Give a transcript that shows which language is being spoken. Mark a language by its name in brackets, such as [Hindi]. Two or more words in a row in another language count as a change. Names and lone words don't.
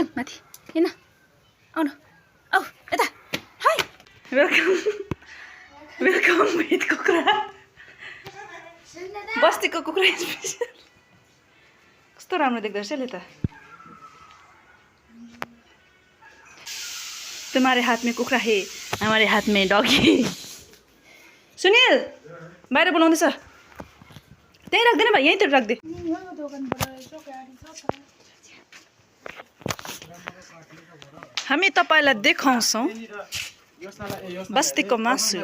[Nepali] माथि किन आउनु आऊ यता [English] Hi welcome welcome with [Nepali] कुखुरा बस्तीको कुखुरा स्पेसल कस्तो राम्रो देख्दो रहेछ यसले त [Hindi] तुम्हारे हाथ में कुखुरा है हमारे हाथ में डॉगी [Nepali] सुनिल बाहिर बोलाउँदैछ त्यही राख्दैन भाइ यहीँतिर राख्दे हामी तपाईलाई देखाउँछौँ बस्तीको मासु